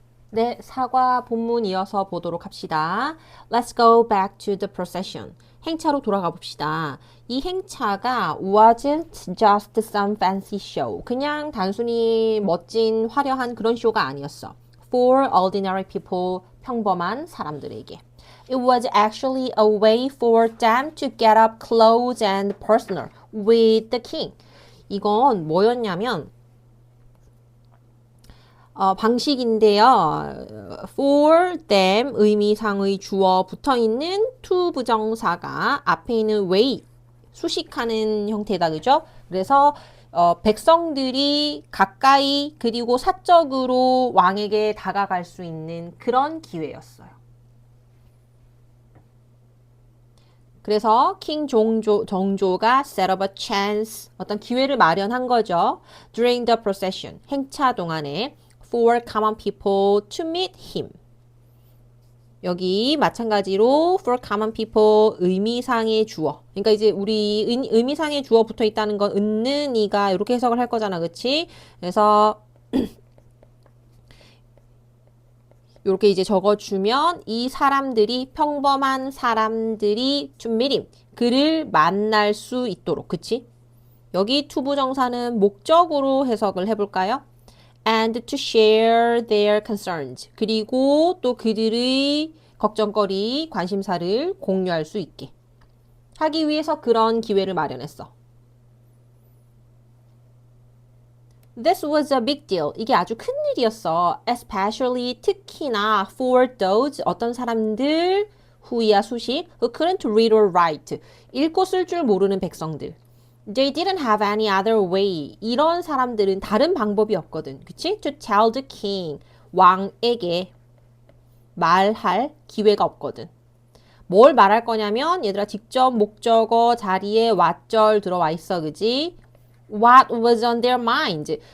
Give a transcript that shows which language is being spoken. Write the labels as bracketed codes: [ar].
[ko] 네, 사과 본문 이어서 보도록 합시다. [en] Let's go back to the procession. [ko] 행차로 돌아가 봅시다. 이 행차가 [en] wasn't just some fancy show. [ko] 그냥 단순히 멋진 화려한 그런 쇼가 아니었어. [en] For ordinary people, [ko] 평범한 사람들에게. [en] It was actually a way for them to get up close and personal with the king. [ko] 이건 뭐였냐면 방식인데요. [en] For them [ko] 의미상의 주어 붙어있는 to 부정사가 앞에 있는 way 수식하는 형태다. 그죠? 그래서 백성들이 가까이 그리고 사적으로 왕에게 다가갈 수 있는 그런 기회였어요. 그래서 킹 정조가 [en] set up a chance [ko] 어떤 기회를 마련한 거죠. [en] During the procession [ko] 행차 동안에 [en] for common people to meet him. [ko] 여기 마찬가지로 for common people 의미상의 주어. 그러니까 이제 우리 의미상의 주어 붙어 있다는 건 있는 이가 이렇게 해석을 할 거잖아. 그치? 그래서 이렇게 이제 적어주면 이 사람들이 평범한 사람들이 to meet him. 그를 만날 수 있도록. 그치? 여기 투부정사는 목적으로 해석을 해볼까요? [en] And to share their concerns. [ko] 그리고 또 그들의 걱정거리, 관심사를 공유할 수 있게 하기 위해서 그런 기회를 마련했어. [en] This was a big deal. [ko] 이게 아주 큰 일이었어. [en] Especially [ko] 특히나 [en] for those [ko] 어떤 사람들 [en] who야 수식 who couldn't read or write. [ko] 읽고 쓸 줄 모르는 백성들. [en] They didn't have any other way. [ko] 이런 사람들은 다른 방법이 없거든. 그치? [en] To tell the king. [ko] 왕에게 말할 기회가 없거든. 뭘 말할 거냐면 얘들아 직접 목적어 자리에 왓절 들어와 있어. 그지? [en] What was on their mind?